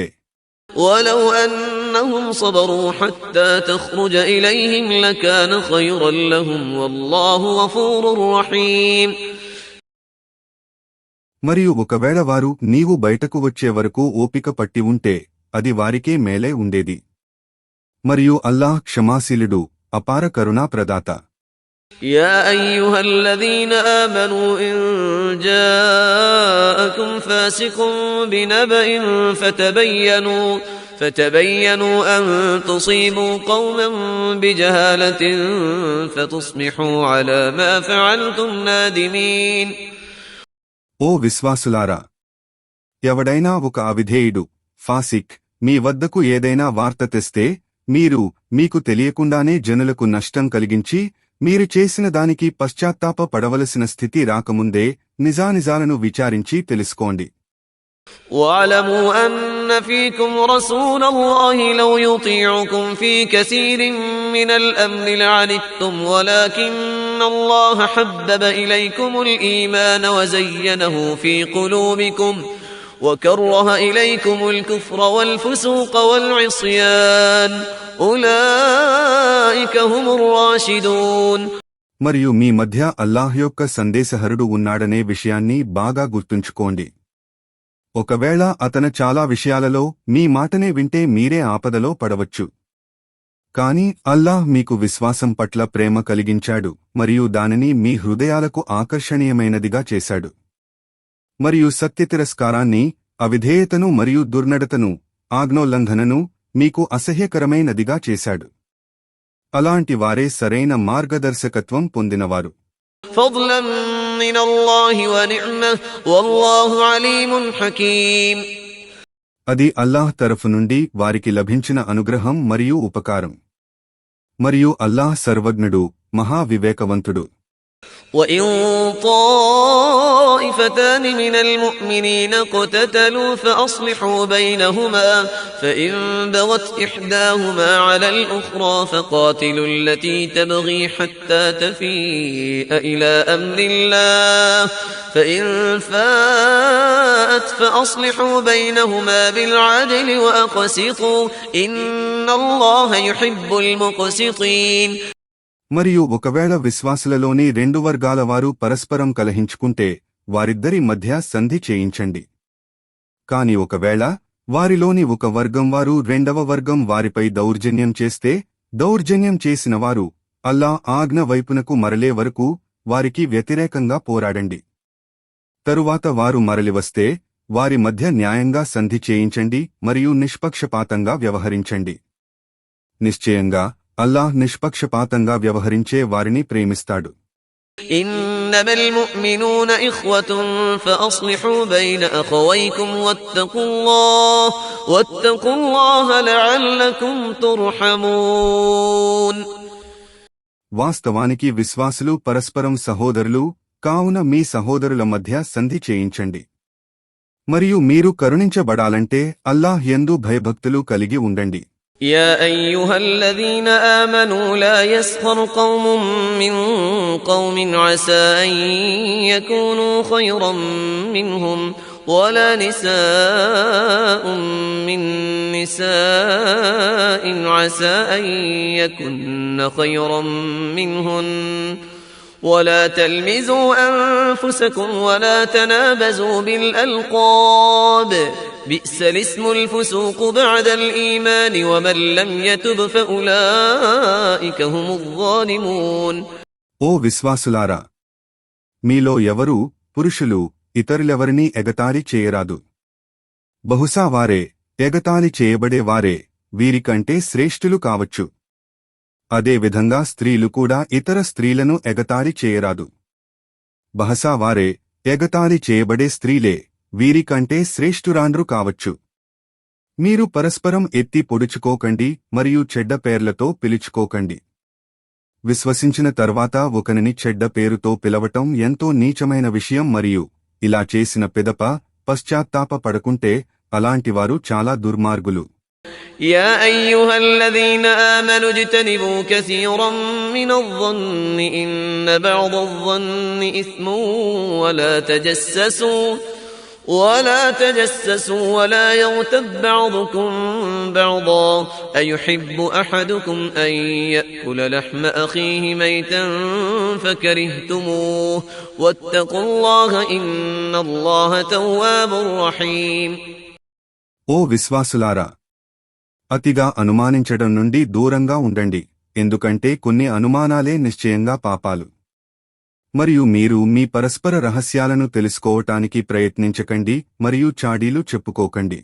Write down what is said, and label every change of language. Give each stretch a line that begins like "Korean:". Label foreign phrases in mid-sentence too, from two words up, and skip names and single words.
Arabic: ولو أنهم صبروا حتى تخرج إليهم لكان خيرا لهم والله غفور رحيم.
Telugu: మరియు ఒకవేళ వారు నీవు బయటకు వచ్చే వరకు ఓపిక పట్టి ఉంటే అది వారికే మేలే ఉండేది. మరియు అల్లాహ్ క్షమాశీలుడు, అపార కరుణా ప్రదాత.
Arabic: يا أيها الذين آمنوا إن جاءكم فاسق بنبأ فتبينوا أن تصيبوا قوما بجهالة فتصبحوا على ما فعلتم نادمين.
Telugu: ఓ విశ్వాసులారా, ఎవడైనా ఒక అవిధేయుడు ఫాసిక్ మీ వద్దకు ఏదైనా వార్త తెస్తే మీరు మీకు తెలియకుండానే జనులకు నష్టం కలిగించి మీరు చేసిన దానికి పశ్చాత్తాప పడవలసిన స్థితి రాకముందే నిజానిజాలను విచారించి తెలుసుకోండి.
Arabic: وَاعْلَمُوا أَنَّ فِيكُمْ رَسُولَ اللَّهِ لَوْ يُطِيعُكُمْ فِي كَثِيرٍ مِّنَ الْأَمْرِ لَعَنِتُّمْ وَلَكِنَّ اللَّهَ حَبَّبَ إِلَيْكُمُ الْإِيمَانَ وَزَيَّنَهُ فِي قُلُوبِكُمْ وَكَرَّهَ إِلَيْكُمُ الْكُفْرَ وَالْفُسُوقَ وَالْعِصْيَانَ أُولَئِكَ هُمُ الرَّاشِدُونَ.
Telugu: మరియు మీ మధ్య అల్లాహ్ యొక్క సందేశహరుడు ఉన్నాడనే విషయాన్ని బాగా గుర్తుంచుకోండి. ఒకవేళ అతను చాలా విషయాలలో మీ మాటనే వింటే మీరే ఆపదలో పడవచ్చు. కాని అల్లాహ్ మీకు విశ్వాసం పట్ల ప్రేమ కలిగించాడు మరియు దానిని మీ హృదయాలకు ఆకర్షణీయమైనదిగా చేశాడు. మరియు సత్యతిరస్కారాన్ని, అవిధేయతను మరియు దుర్నడతను, ఆజ్ఞోల్లంఘనను మీకు అసహ్యకరమైనదిగా చేశాడు. అలాంటి వారే సరైన మార్గదర్శకత్వం పొందినవారు.
Arabic: فضلا من الله ونعمة والله عليم حكيم.
Telugu: అది అల్లాహ్ తరఫు నుండి వారికి లభించిన అనుగ్రహం మరియు ఉపకారం. మరియు అల్లాహ్ సర్వజ్ఞుడు, మహా వివేకవంతుడు.
Arabic: وإن طائفتان من المؤمنين اقتتلوا فأصلحوا بينهما فإن بغت إحداهما على الأخرى فقاتلوا التي تبغي حتى تفيء إلى أمر الله فإن فاءت فأصلحوا بينهما بالعدل وأقسطوا إن الله يحب المقسطين.
Telugu: మరియు ఒకవేళ విశ్వాసులలోని రెండు వర్గాల వారు పరస్పరం కలహించుకుంటే వారిద్దరి మధ్య సంధి చేయించండి. కాని ఒకవేళ వారిలోని ఒక వర్గం వారు రెండవ వర్గం వారిపై దౌర్జన్యం చేస్తే దౌర్జన్యం చేసినవారు అల్లా ఆజ్ఞ వైపునకు మరలే వరకు వారికి వ్యతిరేకంగా పోరాడండి. తరువాత వారు మరలివస్తే వారి మధ్య న్యాయంగా సంధి చేయించండి మరియు నిష్పక్షపాతంగా వ్యవహరించండి. నిశ్చయంగా అల్లాహ్ నిష్పక్షపాతంగా వ్యవహరించే వారిని ప్రేమిస్తాడు.
Arabic: إنما المؤمنون إخوة فأصلحوا بين أخويكم واتقوا الله لعلكم ترحمون.
Telugu: వాస్తవానికి విశ్వాసులు పరస్పరం సహోదరులు కావున మీ సహోదరుల మధ్య సంధి చేయించండి. మరియు మీరు కరుణించబడాలంటే అల్లాహ్ యందు భయభక్తులు కలిగి ఉండండి.
Arabic: يا أيها الذين آمنوا لا يسخر قوم من قوم عسى أن يكونوا خيرا منهم ولا نساء من نساء عسى أن يكن خيرا منهن ولا تلمزوا أنفسكم ولا تنابزوا بالألقاب بئس الاسم الفسوق بعد الإيمان ومن لم يتب فأولئك هم الظالمون.
Telugu: ఓ విశ్వాసులారా, మీలో ఎవరూ పురుషులు ఇతరులెవరినీ ఎగతాళి చేయరాదు. బహుశా వారే ఎగతాళి చేయబడేవారే వీరికంటే శ్రేష్ఠులు కావచ్చు. అదేవిధంగా స్త్రీలు కూడా ఇతర స్త్రీలను ఎగతాళి చేయరాదు. బహుశా వారే ఎగతాళి చేయబడే స్త్రీలే వీరికంటే శ్రేష్ఠురాండ్రు కావచ్చు. మీరు పరస్పరం ఎత్తి పొడుచుకోకండి మరియు చెడ్డ పేర్లతో పిలుచుకోకండి. విశ్వసించిన తర్వాత ఒకనిని చెడ్డ పేరుతో పిలవటం ఎంతో నీచమైన విషయం మరియు ఇలా చేసిన పిదప పశ్చాత్తాప పడకుంటే అలాంటివారు చాలా దుర్మార్గులు.
Arabic: يا أيها الذين آمنوا اجتنبوا كثيرا من الظن إن بعض الظن إثم ولا تجسسوا ولا يغتب بعضكم بعضا أيحب أحدكم أن يأكل لحم أخيه ميتا فكرهتموه واتقوا الله إن الله تواب رحيم.
Telugu: ఓ విశ్వాసులారా, అతిగా అనుమానించడం నుండి దూరంగా ఉండండి, ఎందుకంటే కొన్ని అనుమానాలే నిశ్చయంగా పాపాలు. మరియు మీరు మీ పరస్పర రహస్యాలను తెలుసుకోవటానికి ప్రయత్నించకండి మరియు చాడీలు చెప్పుకోకండి.